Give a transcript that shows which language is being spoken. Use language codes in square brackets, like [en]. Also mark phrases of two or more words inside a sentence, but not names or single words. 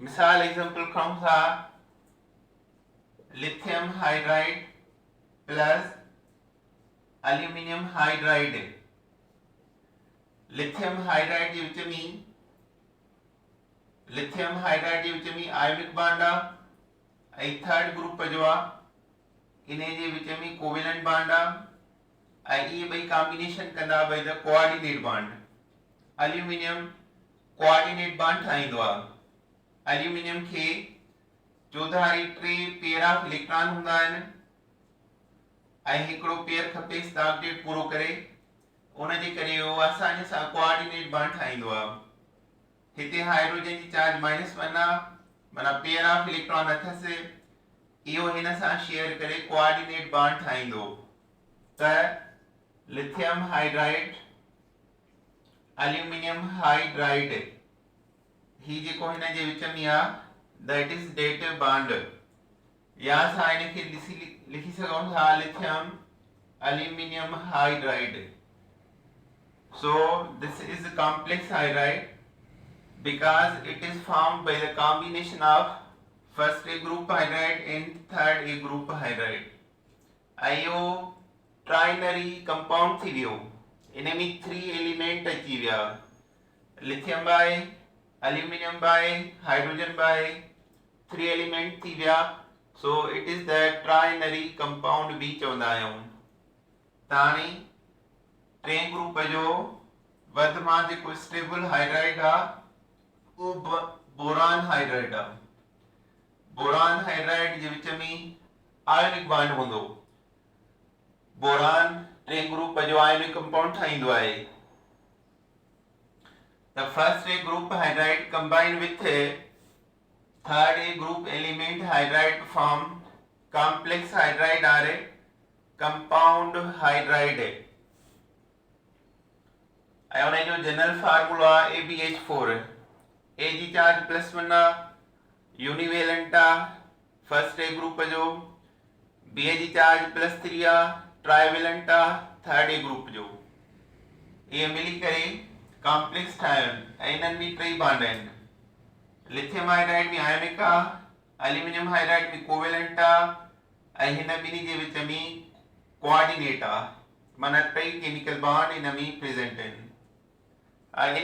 [sd] मिसाल एग्जांपल खणूं था [en] lithium hydride plus aluminium hydride. lithium hydride [sd] जे विच में [en] ionic bond [sd] आहे ऐं [en] third group [sd] जो आहे, इन जे विच में [en] covalent bond [sd] आहे ऐं इहे ॿई कॉम्बिनेशन कंदा [en] by the coordinate bond. [sd] एल्यूमिनियम [en] coordinate bond [sd] ठाहींदो आहे। एल्यूमिनियम खे चौधारी टे [en] pair of electron [sd] हूंदा आहिनि ऐं हिकिड़ो पेयर खपे ऑक्टेट पूरो करे, उन जे करे उहो आसानी सां [en] coordinate bond [sd] ठाहींदो आहे। हिते हाइड्रोजन जी चार्ज -1 आहे, माना [en] pair of electron [sd] अथसि, इहो हिन सां शेयर करे [en] coordinate bond [sd] ठाहींदो। त [en] lithium hydride aluminium hydride [sd] ही जेको हिन जे विच में आहे [en] that is dative bond, [sd] या असां हिन खे लिखी सघूं था [en] lithium aluminium hydride. so this is complex hydride because it is formed by the combination of first A group hydride and third A group hydride। [sd] आयो [en] trinary compound [sd] थी वियो, इन में 3 एलिमेंट अची विया, [en] lithium by aluminium by hydrogen by 3 element [sd] थी विया। [en] so it is the trinary compound [sd] भी चवंदा आहियूं। त हाणे टे ग्रुप जो वर्तमान जेको [en] stable hydride [sd] आ वो [en] boron hydride [sd] आ। [en] boron hydride [sd] जे विच में [en] ionic bond [sd] हूंदो। बोरान टे ग्रुप जो [en] ionic compound [sd] ठाहींदो आहे। [en] The first A group hydride combined with a third A group element hydride to form complex hydride or a compound hydride है। [sd] आयोन जो [en] general formula AbH4 [sd] A जी चार्ज +1 आ यूनिवेलेंट आ [en] first A group [sd] जो B जी चार्ज +3 आ ट्राइवेलेंट आ [en] third A group [sd] जो ये मिली करे कॉम्प्लेक्स ठाहिनि ऐं इन्हनि में टई बॉन्ड आहिनि। [en] lithium hydride [sd] में आयोनिक आ [en] aluminium hydride [sd] में कोवेलेंट आ ऐं हिन ॿिन्ही जे विच में कोऑर्डिनेट आ माना टई [en] chemical bond [sd] इन में प्रेजेंट आहिनि।